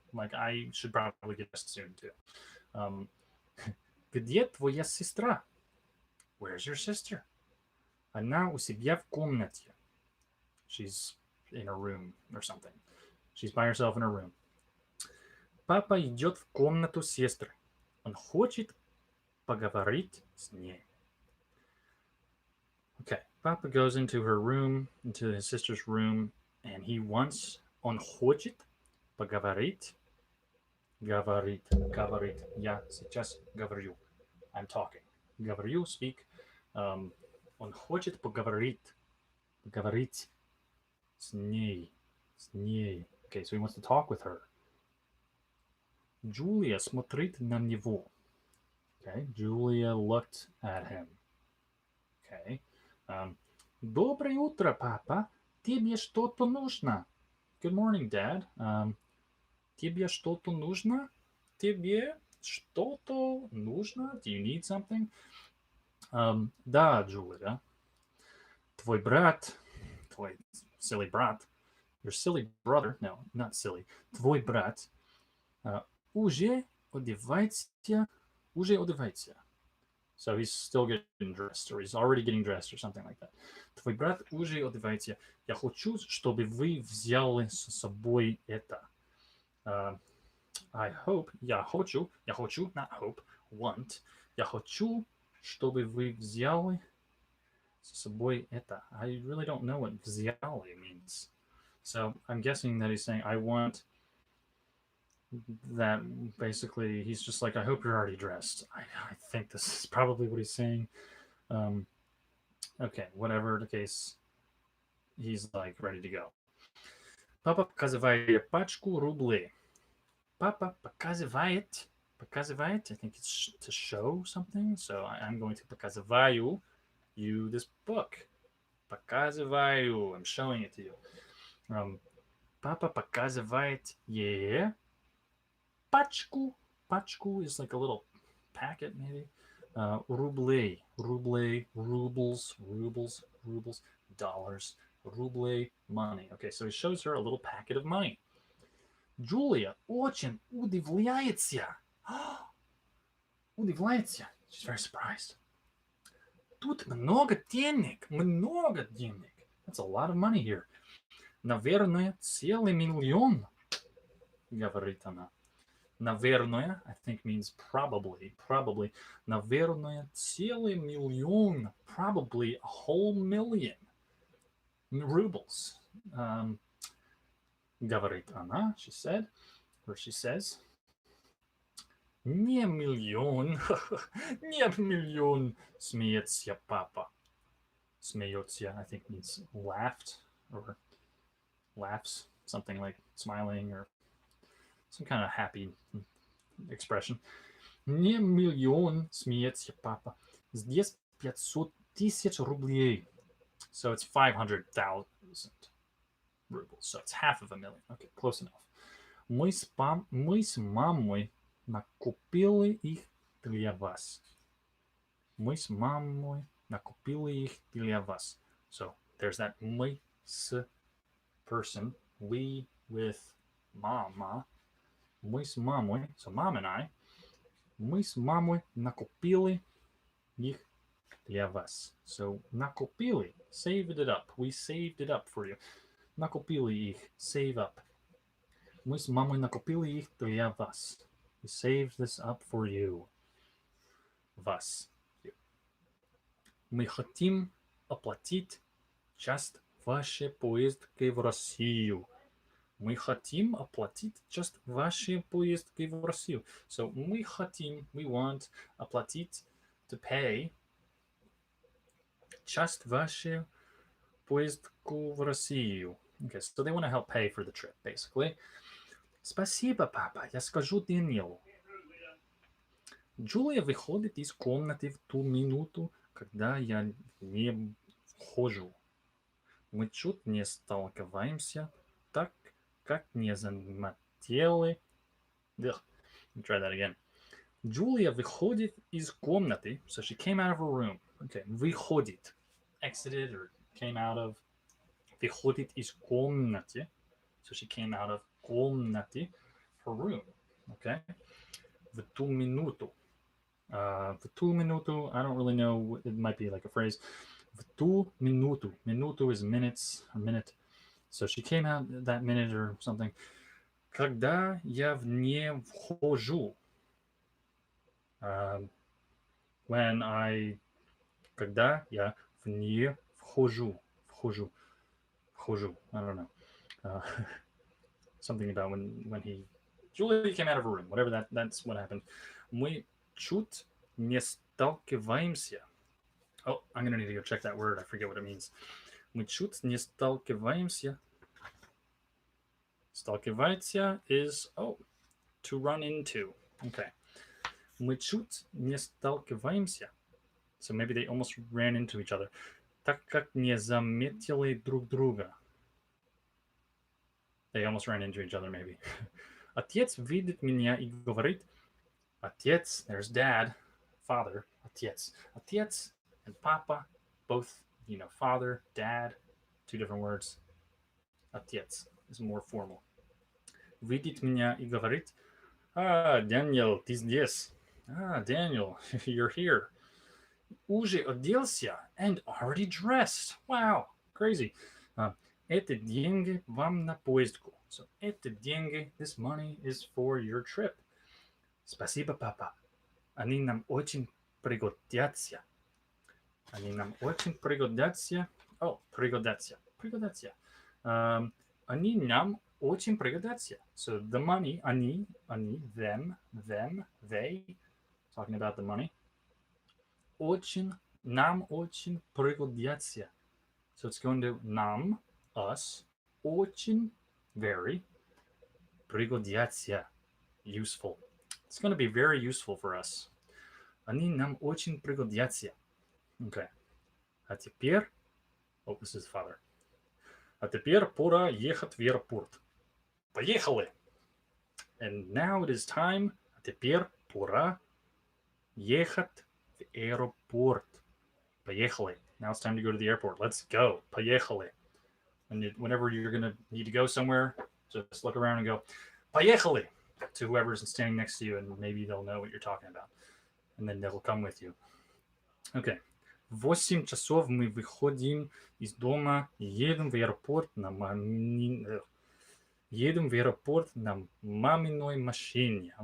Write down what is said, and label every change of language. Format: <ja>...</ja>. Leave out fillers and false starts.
<en>Like, I should probably get dressed soon, too.</en> <ru>Где твоя сестра?</ru> <en>Where's your sister?</en> <ru>Она у себя в комнате.</ru> <en>She's in her room or something. She's by herself in her room.</en> <ru>Папа идет в комнату сестры. Он хочет поговорить с ней.</ru> <en>Okay, Papa goes into her room, into his sister's room, and he wants,</en> <ru>он хочет, поговорить? Говорит, говорит. Я сейчас говорю.</ru> <en>I'm talking.</en> <ru>Говорю, speak. Он хочет поговорить. Поговорить с ней. С ней.</ru> <en>Okay, so he wants to talk with her.</en> <ru>Julia смотрит на него.</ru> <en>Okay, Julia looked at him.</en> <ru>Okay. Доброе утро, папа. Тебе что-то нужно?</ru> <en>Good morning, Dad.</en> <ru>Тебе что-то нужно? Тебе что-то нужно?</ru> <en>Do you need something?</en> <ru>Да, Джулия. Твой брат, твой silly брат,</ru> <en>your silly brother, no, not silly,</en> <ru>твой брат, уже одевается, уже одевается.</ru> <en>So he's still getting dressed, or he's already getting dressed, or something like that.</en> <ru>Твой брат уже одевается. Я хочу, чтобы вы взяли с собой это.</ru> <en>I hope,</en> <ru>я хочу,</ru> <en>not hope, want.</en> <ru>Я хочу, чтобы вы взяли с собой это.</ru> <en>I really don't know what взяли means. So I'm guessing that he's saying, I want that. Basically, he's just like, I hope you're already dressed. I think this is probably what he's saying. Okay, whatever the case, he's like ready to go.</en> <ru>Папа показывает пачку рублей. Papa показывает. Показывает.</ru> <en>I think it's to show something. So I'm going to показываю you this book.</en> <ru>Показываю.</ru> <en>I'm showing it to you.</en> <ru>Papa показывает ей пачку.</ru> <en>Пачку is like a little packet, maybe. Рублей. Рублей. Rubles. Rubles. Rubles. Dollars. Рублей. Money. Okay, so he shows her a little packet of money.</en> <ru>Julia очень удивляется. Удивляется.</ru> <en>She's very surprised.</en> <ru>Тут много денег. Много денег.</ru> <en>That's a lot of money here.</en> <ru>Наверное, целый миллион. Говорит она.</ru> <en>Наверное, I think means probably. Probably.</en> <ru>Наверное, целый миллион.</ru> <en>Probably a whole million. Rubles.</en> <ru>Говорит она,</ru> <en>she said, or she says.</en> <ru>Не миллион, не миллион, смеется папа.</ru> <en>Смеется, I think means laughed or laughs, something like smiling or some kind of happy expression.</en> <ru>Не миллион, смеется папа. Здесь 500 тысяч рублей.</ru> <en>So it's 500,000 rubles. So it's half of a million. Okay, close enough.</en> <ru>Мы с мамой накупили их для вас. Мы с мамой накупили их для вас.</ru> <en>So there's that</en> <ru>мы с</ru> <en>person. We with mama.</en> <ru>Мы с мамой.</ru> <en>So mom and I.</en> <ru>Мы с мамой накупили их для вас.</ru> <en>So накупили. Saved it up. We saved it up for you.</en> <ru>Накупили их.</ru> <en>Save up.</en> <ru>Мы с мамой накупили их для вас.</ru> <en>We saved this up for you.</en> <ru>Вас. Мы хотим оплатить часть вашей поездки в Россию. Мы хотим оплатить часть вашей поездки в Россию. So мы хотим,</ru> <en>we want,</en> <ru>оплатить,</ru> <en>to pay,</en> <ru>часть вашей поездку в Россию.</ru> <en>Okay, so they want to help pay for the trip, basically.</en> <ru>Спасибо, папа, я скажу Дэниелу. Джулия выходит из комнаты в ту минуту, когда я не вхожу. Мы чуть не сталкиваемся, так как не заметили.</ru> <en>Let me try that again. Julia</en> <ru>выходит из комнаты,</ru> <en>so she came out of her room. Okay, выходит, exited or came out of.</en> <ru>Выходит из комнаты,</ru> <en>so she came out of комнаты, her room.</en> <ru>Okay, в ту минуту.</ru> <en>В ту минуту, I don't really know, it might be like a phrase.</en> <ru>В ту минуту.</ru> <en>Минуту is minutes, a minute. So she came out that minute or something.</en> <ru>Когда я в не вхожу.</ru> <en>When I...</en> <ru>Когда я в не вхожу. Вхожу.</ru> <en>I don't know. something about when Julia came out of her room. Whatever that's what happened.</en> <ru>Мы чуть не сталкиваемся.</ru> <en>Oh, I'm gonna need to go check that word. I forget what it means.</en> <ru>Мы чуть не сталкиваемся.</ru> <en>Сталкиваться is to run into. Okay.</en> <ru>Мы чуть не сталкиваемся.</ru> <en>So maybe they almost ran into each other.</en> <ru>Так как не заметили друг друга.</ru> <en>They almost ran into each other, maybe.</en> <ru>Отец видит меня и говорит, отец,</ru> <en>there's dad, father,</en> <ru>отец.</ru> <en>Отец and papa, both, father, dad, two different words. Отец is more formal.</en> <ru>Видит меня и говорит, Daniel, ты здесь.</ru> <en>Daniel, you're here.</en> <ru>Уже оделся</ru> <en>and already dressed. Wow, crazy.</en> <ru>Это деньги вам на поездку.</ru> <en>So,</en> <ru>это деньги,</ru> <en>this money is for your trip.</en> <ru>Спасибо, папа. Они нам очень пригодятся. Они нам очень пригодятся. Пригодятся. Пригодятся. Они нам очень пригодятся.</ru> <en>So, the money, они, them, they, talking about the money.</en> <ru>Очень, нам очень пригодятся.</ru> <en>So, it's going to нам, us, очень, very, пригодятся, useful. It's going to be very useful for us.</en> <ru>Они нам очень пригодятся.</ru> <en>Okay.</en> <ru>А теперь,</ru> <en>this is father.</en> <ru>А теперь пора ехать в аэропорт. Поехали!</ru> <en>And now it is time,</en> <ru>а теперь пора ехать в аэропорт. Поехали.</ru> <en>Now it's time to go to the airport. Let's go.</en> <ru>Поехали.</ru> <en>And whenever you're going to need to go somewhere, just look around and go, Поехали, to whoever's standing next to you, and maybe they'll know what you're talking about. And then they'll come with you. Okay.</en> <ru>В 8 часов мы выходим из дома и едем в аэропорт на маминой машине.</ru>